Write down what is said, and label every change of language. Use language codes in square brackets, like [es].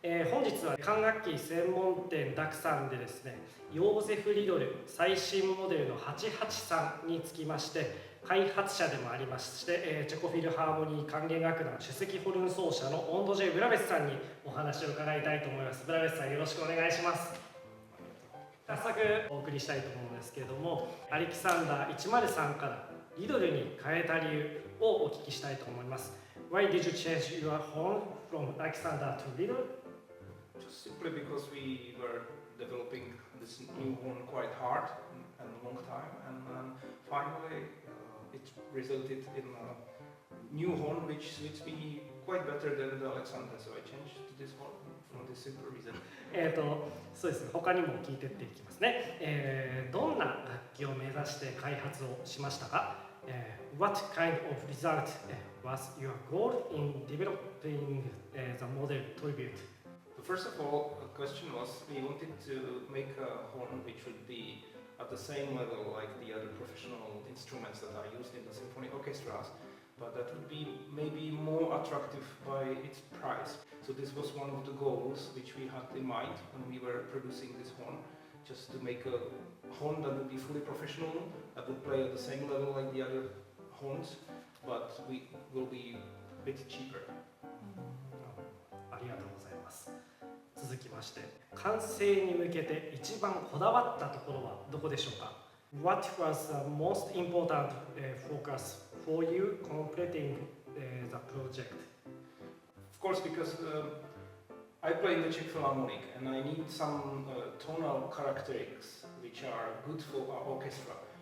[ja] 本日は管楽器専門店ダクさんでですね、ヨーゼフリドル最新モデルの883につきまして開発者でもありまして、チェコフィルハーモニー管弦楽団首席ホルン奏者のオンドジェイヴラベッツさんにお話を伺いたいと思います。ヴラベッツさん、よろしくお願いします。早速お送りしたいと思うんですけれども、アレキサンダー103からリドルに変えた理由をお聞きしたいと思います。 [en] Why did you change your horn from Alexander to Lidl? Just simply because we were developing this new horn quite hard and a long time, and finally it resulted in a new horn which suits me quite better than the Alexander, so I changed to this horn for this simple reason. [ja] そうですね、他にも聞いてっていきますね。どんな楽器を目指して開発をしましたか？ [en] What kind of result was your goal in developing the model tribute? First of all, the question was we wanted to make a horn which would be at the same level like the other professional instruments that are used in the symphony orchestras, but that would be maybe more attractive by its price. So this was one of the goals which we had in mind when we were producing this horn, just to make a horn that would be fully professional, that would play at the same level like the other horns, but we will be a bit cheaper. [ja] ありがとうございます。続きまして、完成に向けて一番こだわったところはどこでしょうか？ [en] What was the most important focus for you completing the project? Of course, because I play in the Czech Philharmonic and I need some tonal characteristics which are good for our orchestra.